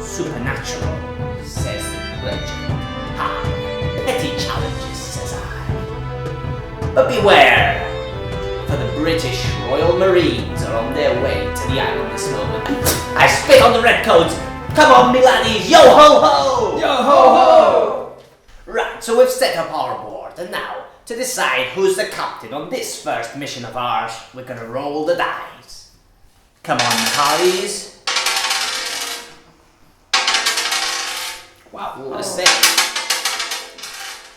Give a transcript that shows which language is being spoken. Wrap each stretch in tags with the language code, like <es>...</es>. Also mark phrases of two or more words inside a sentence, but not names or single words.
<en>Supernatural, says the legend. Petty challenges, says I. But beware, for the British Royal Marines are on their way to the island this moment. I spit on the redcoats. Come on, me laddies, yo ho ho! Yo ho ho! Right, so we've set up our board, and now, to decide who's the captain on this first mission of ours, we're gonna roll the dice. Come on, hearties. Wow, what a save.</en>